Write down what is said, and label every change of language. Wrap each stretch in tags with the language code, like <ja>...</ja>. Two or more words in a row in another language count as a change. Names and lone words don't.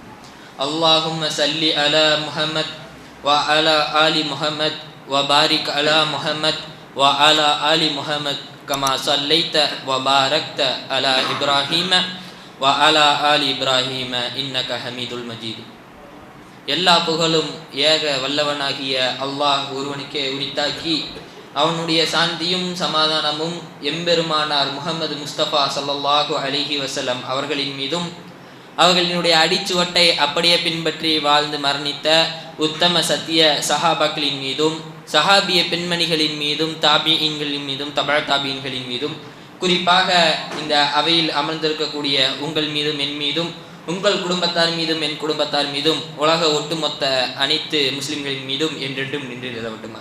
<ar>اللهم صل على محمد وعلى آل محمد وبارك على محمد وعلى آل محمد كما صليت وباركت على إبراهيم وعلى آل إبراهيم إنك حميد المجيد.</ar> <ta>எல்லா புகழும் ஏக வல்லவனாகிய அல்லாஹ் ஒருவனுக்கே உரித்தாக்கி அவனுடைய சாந்தியும் சமாதானமும் எம்பெருமானார் முஹம்மது முஸ்தபா ஸல்லல்லாஹு</ta> <ar>عليه وسلم</ar> <ta>அவர்களின் மீதும் அவர்களினுடைய அடிச்சுவட்டை அப்படியே பின்பற்றி வாழ்ந்து மரணித்த உத்தம சத்திய சஹாபாக்களின் மீதும் சஹாபிய பெண்மணிகளின் மீதும் தாபியீன்களின் மீதும் தபா தாபியீன்களின் மீதும் குறிப்பாக இந்த அவையில் அமர்ந்திருக்கக்கூடிய உங்கள் மீதும் என் மீதும் உங்கள் குடும்பத்தார் மீதும் என் குடும்பத்தார் மீதும் உலக ஒட்டுமொத்த அனைத்து முஸ்லிம்களின் மீதும் என்றென்றும் நின்று நிலவட்டுமாக.</ta>